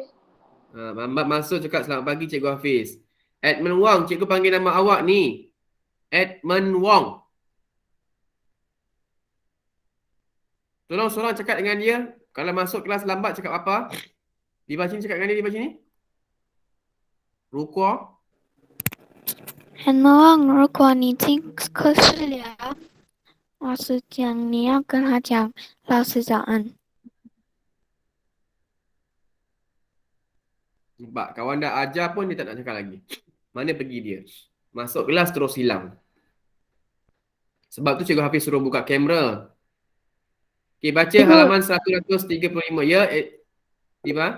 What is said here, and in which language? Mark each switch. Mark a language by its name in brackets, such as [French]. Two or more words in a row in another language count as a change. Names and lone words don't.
[Malay] Mamat masuk cakap selamat pagi Cikgu Hafiz. Edmund Wong, cikgu panggil nama awak ni. Edmund Wong. Tolong seorang cakap dengan dia. Kalau masuk kelas lambat cakap apa? Di bawah sini cakap dengan dia di bawah sini. Ruko. [Chinese] 很忙，如果你进课室了，老师讲你要跟他讲老师早安。 [Malay] Nampak, kawan dah ajar pun dia tak nak cakap lagi. Mana pergi dia? Masuk kelas terus hilang. Sebab tu Cikgu Hafiz suruh buka kamera. Okey, baca Cikgu. halaman 135 ya, Diva.